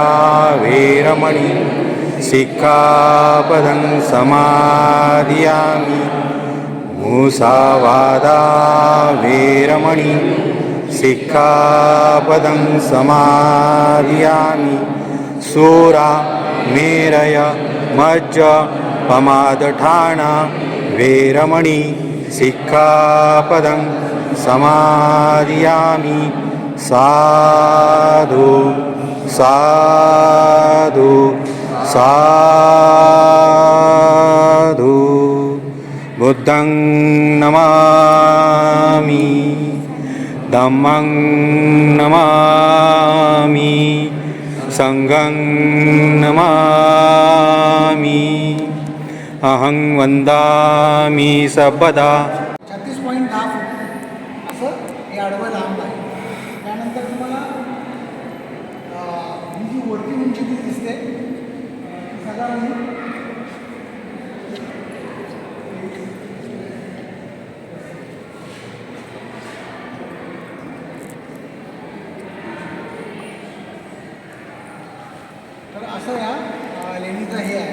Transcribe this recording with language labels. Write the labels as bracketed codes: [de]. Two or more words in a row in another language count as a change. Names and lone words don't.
[pi] वेरमणि सिक्खापदं समादियामि मुसावादा वेरमणि सिक्खापदं समादियामि सूरा मेरय मज्ज पमादठाना वेरमणि सिक्खापदं समादियामि साधु साधु साधु बुद्धं नमामि धम्मं नमामि संघं नमामि अहं वंदामि सर्वदा. [mr] 36.10 फूट असं हे आडवं लांब आहे. त्यानंतर तुम्हाला ही जी वरती उंची ती दिसते साधारण तर असं या लेणीचं हे आहे.